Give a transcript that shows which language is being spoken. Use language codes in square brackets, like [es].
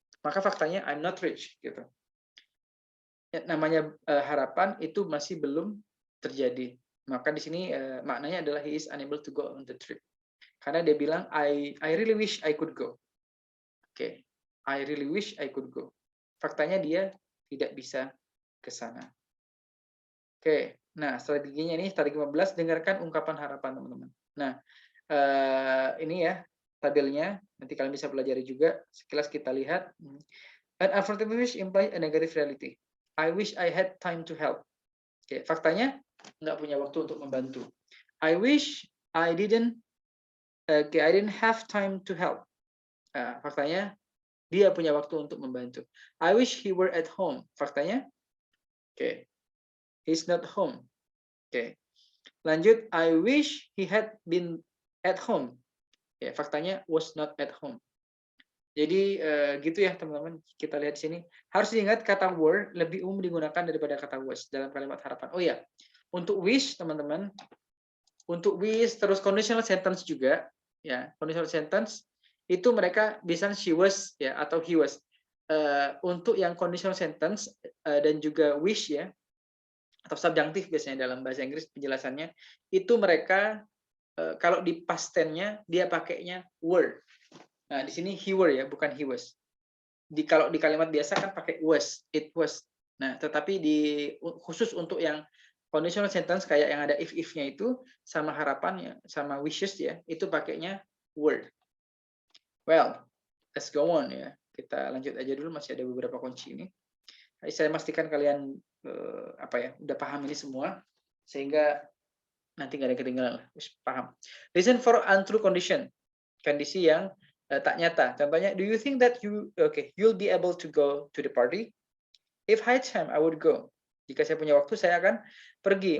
[id] Maka faktanya [en] I'm not rich [id] gitu. Ya, namanya harapan itu masih belum terjadi. Maka di sini maknanya adalah [en] he is unable to go on the trip. [id] Karena dia bilang [en] I really wish I could go. I really wish I could go. [id] Faktanya dia tidak bisa ke sana. Nah strateginya ini strategi 15, dengarkan ungkapan harapan teman-teman. Nah ini ya tabelnya, nanti kalian bisa pelajari juga. Sekilas kita lihat. [en] An affirmative wish implies a negative reality. I wish I had time to help. [id] Oke, faktanya nggak punya waktu untuk membantu. [en] I wish I didn't I didn't have time to help. [id] Faktanya dia punya waktu untuk membantu. [en] I wish he were at home. Faktanya, he's not home. Lanjut, I wish he had been at home. Faktanya was not at home. [id] Jadi gitu ya teman-teman, kita lihat di sini. Harus diingat kata were lebih umum digunakan daripada kata was dalam kalimat harapan. Oh ya, untuk wish teman-teman, untuk wish terus conditional sentence juga, ya conditional sentence itu mereka bisa she was ya atau he was. Untuk yang conditional sentence dan juga wish ya atau subjunctive biasanya dalam bahasa Inggris penjelasannya itu mereka kalau di past tense-nya dia pakainya were. Nah, di sini he were ya, bukan he was. Kalau di kalimat biasa kan pakai was, it was. Nah, tetapi khusus untuk yang conditional sentence kayak yang ada if-nya itu sama harapannya, sama wishes ya, itu pakainya were. [en] Well, let's go on [id] ya. Kita lanjut aja dulu, masih ada beberapa kunci ini. Saya pastikan kalian udah paham ini semua sehingga nanti nggak ada ketinggalan lah. Paham. [en] Reason for untrue condition, [id] kondisi yang tak nyata. [en] Contohnya, do you think that you'll be able to go to the party? If I had time, I would go. [id] Jika saya punya waktu, saya akan pergi.